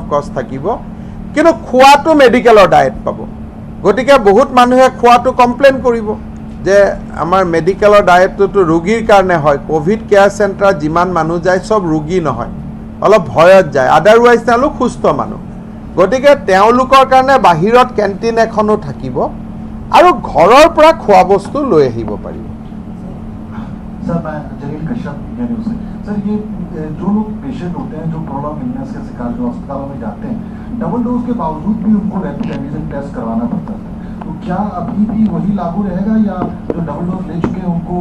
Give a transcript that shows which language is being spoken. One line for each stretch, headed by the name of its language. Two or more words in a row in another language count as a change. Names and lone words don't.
Assamese: কষ্ট থাকিব কিন্তু খোৱাটো মেডিকেলৰ ডায়েট পাব গতিকে বহুত মানুহে খোৱাটো কমপ্লেইন কৰিব যে আমাৰ মেডিকেলৰ ডায়েটটো ৰোগীৰ কাৰণে হয়
English: covid care center
Assamese: যিমান মানুহ যায় সব ৰোগী নহয় অলপ ভয়ত যায় আদাৰৱাইজ তেওঁলোক সুস্থ মানুহ গতিকে তেওঁলোকৰ কাৰণে বাহিৰত কেণ্টিন এখনো থাকিব আৰু ঘৰৰ পৰা খোৱা বস্তু লৈ আহিব পাৰিব
Hindi: सर मैं जलील कश्यप इंडिया न्यूज़ से सर ये जो लोग पेशेंट होते हैं जो
English: prolong illness
Hindi: के शिकार जो अस्पतालों में जाते हैं
English: double dose
Hindi: के बावजूद भी उनको
English: rapid antigen test
Hindi: करवाना पड़ता है तो क्या अभी भी वही लागू रहेगा या जो
English: double dose
Hindi: ले चुके हैं उनको